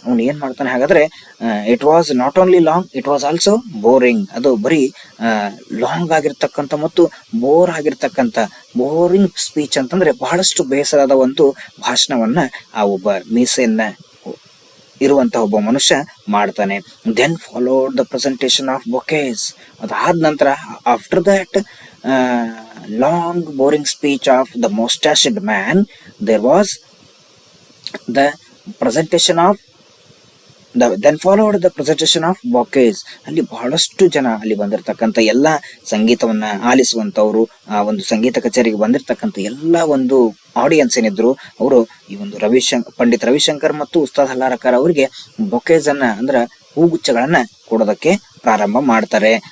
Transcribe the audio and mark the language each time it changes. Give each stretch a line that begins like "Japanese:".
Kannada: ಅವನು ಏನ್ ಮಾಡ್ತಾನೆ ಹಾಗಾದ್ರೆ,
English: It was not only long, it was also boring.
Kannada: ಅದು ಬರೀ ಲಾಂಗ್ ಆಗಿರ್ತಕ್ಕಂಥ ಮತ್ತು ಬೋರ್ ಆಗಿರ್ತಕ್ಕಂಥ, ಬೋರಿಂಗ್ ಸ್ಪೀಚ್ ಅಂತಂದ್ರೆ ಬಹಳಷ್ಟು ಬೇಸರದ ಒಂದು ಭಾಷಣವನ್ನ ಆ ಒಬ್ಬ ಮೀಸೆಯನ್ನ ಇರುವಂತಹ ಒಬ್ಬ ಮನುಷ್ಯ ಮಾಡ್ತಾನೆ.
English: Then followed the presentation of bouquets.
Kannada: ಅದಾದ ನಂತರ
English: After that long boring speech of the mustached man, there was the presentation of then followed the presentation of bouquets.
Kannada: ಅಲ್ಲಿ ಬಹಳಷ್ಟು ಜನ ಅಲ್ಲಿ ಬಂದಿರತಕ್ಕಂಥ ಎಲ್ಲಾ ಸಂಗೀತವನ್ನ ಆಲಿಸುವಂತವ್ರು, ಆ ಒಂದು ಸಂಗೀತ ಕಚೇರಿಗೆ ಬಂದಿರತಕ್ಕಂಥ ಎಲ್ಲಾ ಒಂದು ಆಡಿಯನ್ಸ್ ಏನಿದ್ರು, ಅವರು ಈ ಒಂದು ಪಂಡಿತ್ ರವಿಶಂಕರ್ ಮತ್ತು ಉಸ್ತಾದ್ ಹಲ್ಲಾರಕರ್ ಅವರಿಗೆ ಬೊಕೇಸ್ ಅನ್ನ ಅಂದ್ರ ಹೂಗುಚ್ಛಗಳನ್ನ ಕೊಡೋದಕ್ಕೆ ಪ್ರಾರಂಭ ಮಾಡ್ತಾರೆ.